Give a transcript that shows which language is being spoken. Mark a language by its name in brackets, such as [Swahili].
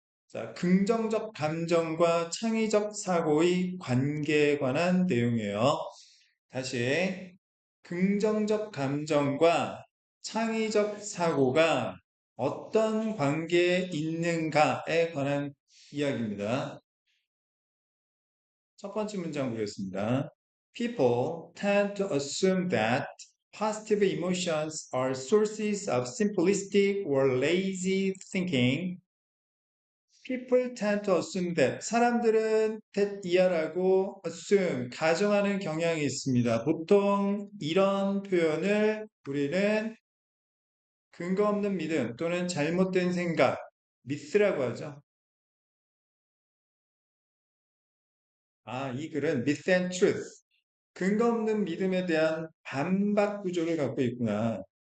[Korean] 자, 긍정적 감정과 창의적 사고의 관계에 관한 내용이에요. 다시, 긍정적 감정과 창의적 사고가 어떤 관계에 있는가에 관한 이야기입니다. 첫 번째 문장 보겠습니다. [English] People tend to assume that positive emotions are sources of simplistic or lazy thinking. People tend to assume that [Korean] 사람들은 [English] that [Korean] 이하라고 [English] assume [Korean] 가정하는 경향이 있습니다. 보통 이런 표현을 우리는 근거 없는 믿음 또는 잘못된 생각, 미스라고 하죠. 이 글은 [English] myth and truth, [Korean] 근거 없는 믿음에 대한 반박 구조를 갖고 있구나.